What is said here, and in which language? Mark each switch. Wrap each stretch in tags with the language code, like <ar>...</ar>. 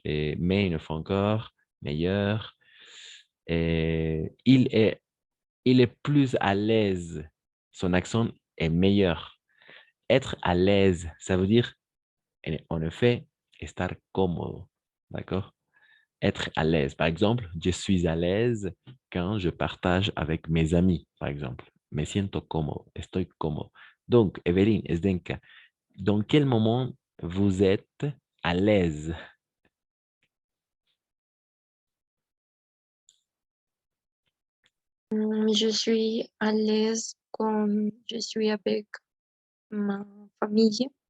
<fr>Et, mais une fois encore, meilleur. Et il est plus à l'aise. Son accent est meilleur. Être à l'aise, ça veut dire, en effet,</fr> <es>estar cómodo.</es> <fr>D'accord? Être à l'aise. Par exemple, je suis à l'aise quand je partage avec mes amis, par exemple.</fr> <es>Me siento cómodo, estoy cómodo.</es> <fr>Donc, Evelyne, Zdenka, dans quel moment vous êtes à l'aise? Je suis à l'aise quand je suis avec ma famille.</fr>